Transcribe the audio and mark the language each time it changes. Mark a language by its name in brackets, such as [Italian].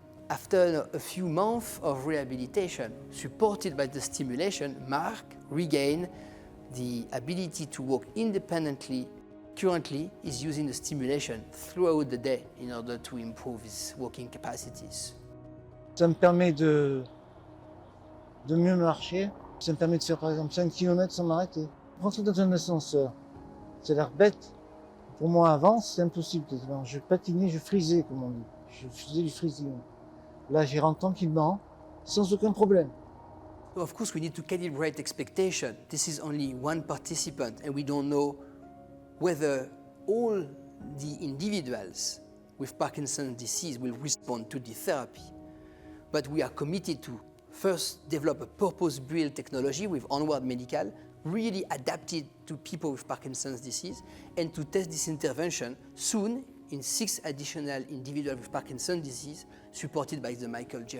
[English] After a few months of rehabilitation, supported by the stimulation, Mark regained the ability to walk independently. Currently, he's using the stimulation throughout the day in order to improve his walking capacities. [French] Ça me permet de mieux marcher. Ça me permet de faire par exemple 5 km sans m'arrêter. Rentrer dans un ascenseur, ça a l'air bête. Pour moi avant, c'est impossible. Je patinais, je frisais comme on dit. Je faisais du freezing. Là, j'y rentre tranquillement, sans aucun problème. [English] Of course, we need to calibrate expectation. This is only one participant, and we don't know whether all the individuals with Parkinson's disease will respond to the therapy. But we are committed to first develop a purpose-built technology with Onward Medical, really adapted to people with Parkinson's disease, and to test this intervention soon in 6 additional individuals with Parkinson's disease, supported by the Michael J.